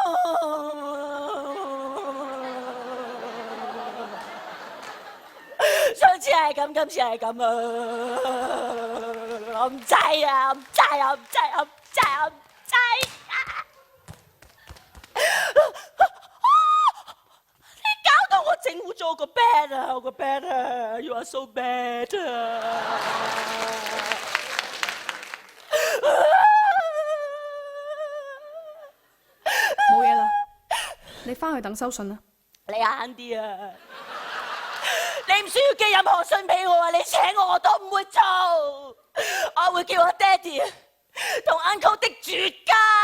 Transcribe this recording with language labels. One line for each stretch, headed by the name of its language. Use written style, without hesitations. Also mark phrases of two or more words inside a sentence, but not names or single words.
Cantonese: 上次係咁，今次係咁啊！我唔制啊！我唔制啊！我唔制啊！我唔制啊！我唔制啊！你搞到我整污咗個 bed 啊！我個 bed 啊 ！
English: You are so bad
Cantonese: 啊！冇嘢啦，你翻去等收信啦。你慳啲啊！你唔需要寄任何信俾我啊！你請我都唔會做，我會叫我爹哋同 Uncle Dick 絕交。